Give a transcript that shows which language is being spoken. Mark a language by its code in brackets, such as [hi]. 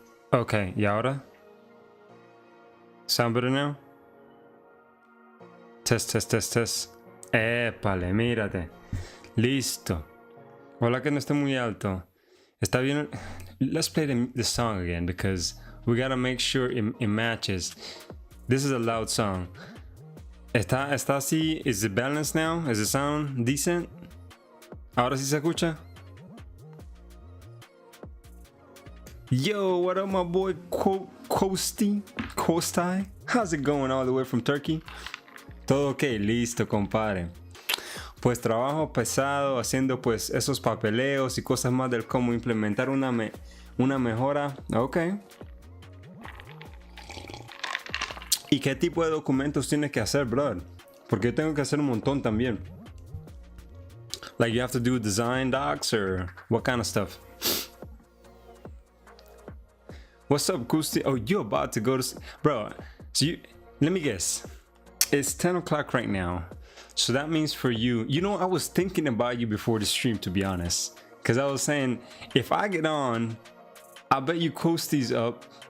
[es] Ok, ¿y ahora? [en] Sound better now? Test, test, test, test. [es] Épale, mírate. Listo. Hola, que no esté muy alto. Está bien. [en] Let's play the song again because we gotta make sure it matches. This is a loud song. [es] Está así. [en] Is it balanced now? Is the sound decent? [es] ¿Ahora sí se escucha? [en] Yo, what up, my boy Kostai? How's it going all the way from Turkey? [es] Todo ok, listo, compadre. Pues trabajo pesado haciendo pues esos papeleos y cosas más del cómo implementar una mejora. Ok. ¿Y qué tipo de documentos tienes que hacer, brother? Porque yo tengo que hacer un montón también. [en] Like you have to do design docs or what kind of stuff? What's up, Kusti? Oh, you're about to go to... Bro, so let me guess. It's 10 o'clock right now. So that means for you... You know, I was thinking about you before the stream, to be honest. Because I was saying, if I get on, I bet you Kusti's up.